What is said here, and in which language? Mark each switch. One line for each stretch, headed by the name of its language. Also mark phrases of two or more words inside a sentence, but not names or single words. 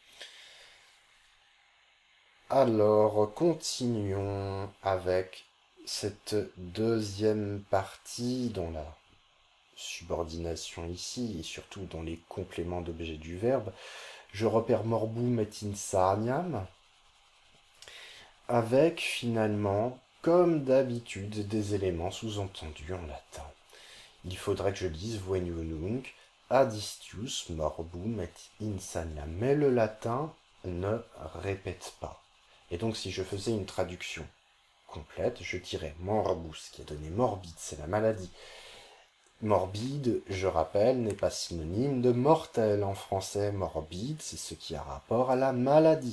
French: Alors, continuons avec cette deuxième partie dont la subordination ici, et surtout dans les compléments d'objet du verbe. Je repère
Latin: morbum et insaniam,
French: avec finalement, comme d'habitude, des éléments sous-entendus en latin. Il faudrait que je dise
Latin: veniu nunc ad istius morbum et insaniam.
French: Mais le latin ne répète pas. Et donc si je faisais une traduction complète, je dirais morbus, qui a donné morbide, c'est la maladie. Morbide, je rappelle, n'est pas synonyme de mortel. En français, morbide, c'est ce qui a rapport à la maladie.